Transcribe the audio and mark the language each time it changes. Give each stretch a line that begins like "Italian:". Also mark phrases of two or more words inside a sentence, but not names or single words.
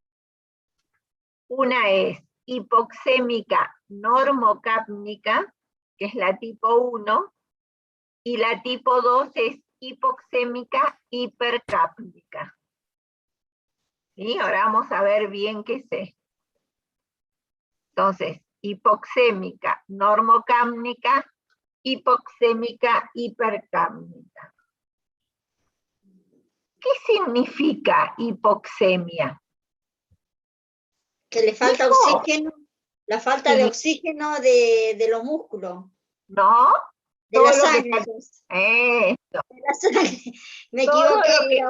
Spanish: Una es hipoxémica normocápnica, que es la tipo 1, y la tipo 2 es hipoxémica hipercápnica. ¿Sí? Ahora vamos a ver bien qué es esto. Entonces, hipoxémica normocápnica, hipoxémica hipercápnica. ¿Qué significa hipoxemia? Que le falta oxígeno, la falta de oxígeno de los músculos. No, de la sangre. De la sangre. Me equivoqué.